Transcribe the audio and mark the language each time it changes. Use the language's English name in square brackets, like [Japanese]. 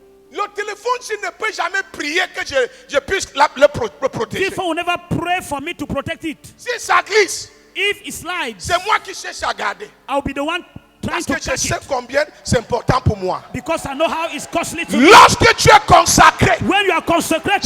[French] Le téléphone, s'il ne peut jamais prier que je puisse le protéger. [English] This phone will never pray for me to protect it. [French] Si ça glisse, [English] If it slides, [French] c'est moi qui cherche à garder. [English] I'll be the one trying [French] Parce [English] to [French] que je [English] catch [French] sais [English] it. [French] combien c'est important pour moi. [English] Because I know how it's costly to me. [French] Lorsque tu es consacré, [English] When you are consecrated,